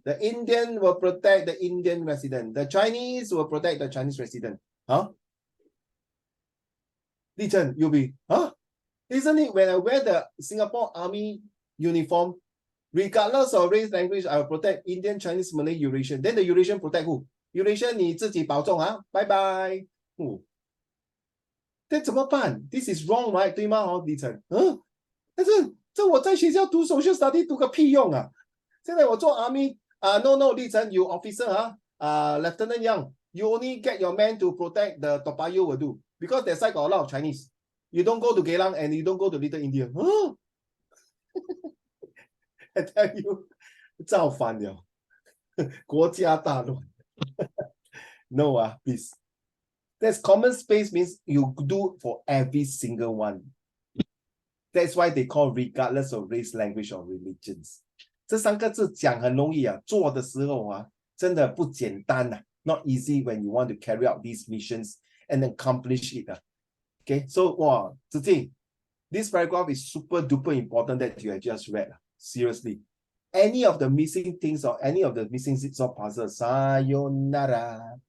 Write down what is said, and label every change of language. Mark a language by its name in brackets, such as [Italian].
[English] The Indian will protect the Indian resident. The Chinese will protect the Chinese resident. Huh? Li Chen, you'll be, huh? Isn't it when I wear the Singapore Army uniform, regardless of race, language, I will protect Indian, Chinese, Malay, Eurasian. Then the Eurasian protect who? [Chinese] Eurasian 你自己保重啊，拜拜。这怎么办 [English] ？This is wrong, right？ [Chinese] 对吗？哦，李晨，但是这我在学校读 social study 读个屁用啊！现在我做 [English] army no， 李晨 you officer Lieutenant Young, you only get your men to protect the Toa Payoh will do because that side got a lot of Chinese. You don't go to Geylang and you don't go to Little India. I tell you, [Chinese] 造反了，国家大乱。 [English] No, please. That's common space means you do for every single one. That's why they call regardless of race, language, or religions. [Chinese] 这三个字讲很容易啊，做的时候真的不简单啊。 [English] Not easy when you want to carry out these missions and accomplish it. Okay, so Zhi Jing, this paragraph is super duper important that you have just read. Seriously. Any of the missing things or any of the missing jigsaw puzzles, sayonara.